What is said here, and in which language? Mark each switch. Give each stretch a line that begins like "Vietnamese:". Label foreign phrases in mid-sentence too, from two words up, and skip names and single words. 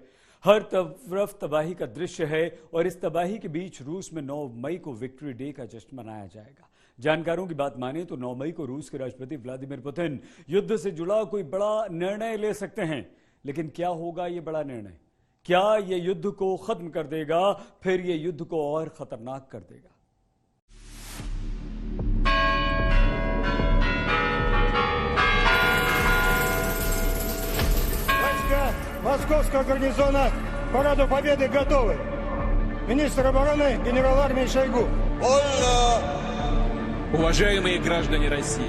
Hindi: हर तरफ तबाही का दृश्य है और इस तबाही के बीच रूस में 9 मई को
English: Victory Day
Hindi: का जश्न मनाया जाएगा। जानकारों की बात माने तो 9 मई को रूस के राष्ट्रपति व्लादिमीर पुतिन युद्ध से जुड़ा कोई बड़ा निर्णय ले सकते हैं। लेकिन क्या होगा ये बड़ा निर्णय? क्या ये युद्ध को खत्म कर देगा, फिर ये युद्ध को और खतरनाक कर देगा?
Russian: Войска Московского гарнизона к параду Победы готовы. Министр обороны генерал армии Шойгу. Уважаемые граждане России!